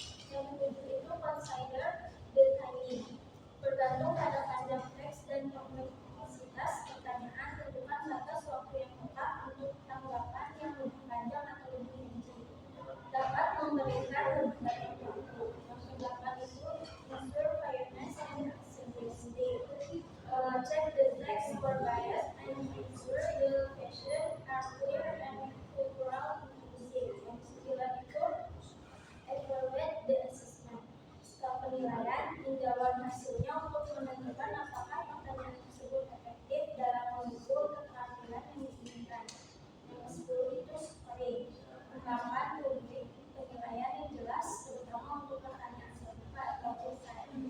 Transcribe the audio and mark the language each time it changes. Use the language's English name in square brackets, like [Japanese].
[Indonesian] Yang ketujuh itu [English] consider the timing. [Indonesian] Bergantung pada panjang teks dan kompleksitas pertanyaan, tentukan batas waktu yang tepat untuk tanggapan yang lebih panjang atau lebih rinci. Dapat memberikan lebih banyak waktu. Yang kedelapan itu [English] ensure fairness and simplicity. Check the text for bias and ensure the questions are clear and cultural inclusive. [Indonesian] Yang kesembilan itu [English] evaluate the assessment. [Indonesian] Setelah penilaian, tinjauan hasilnya untuk menentukan apakah pertanyaan tersebut efektif dalam mengukur keterampilan yang diinginkan. Yang ke-10 itu scoring. Kembangkan rubrik penilaian yang jelas, terutama untuk pertanyaan serta atau perusahaan.